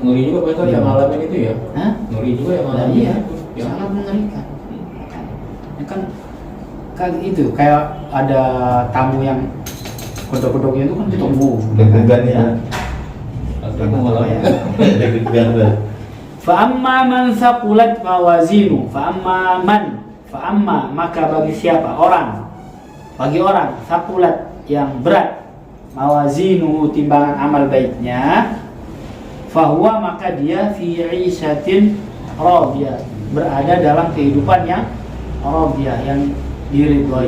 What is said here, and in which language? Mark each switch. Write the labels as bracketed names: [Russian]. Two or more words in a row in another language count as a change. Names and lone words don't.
[Indonesian] Ngeri juga betul yang ngalamin itu ya. Hah? Ngeri juga yang Nah, ngalamin iya, itu. Ya. sangat mengerikan. Kan itu kayak ada tamu yang kodok-kodoknya itu kan ditunggu. Deg-degan ya. Aku mau ngalamin. Deg-degan tuh. [Arabic] فأما من ثقلت موازينه, [Indonesian] fa'amma maka bagi siapa bagi orang thaqulat yang berat mawazinu timbangan amal baiknya, fahuwa maka dia [Arabic] في عيشة راضية, [Indonesian] berada dalam kehidupan yang radiyah, yang diridhoi.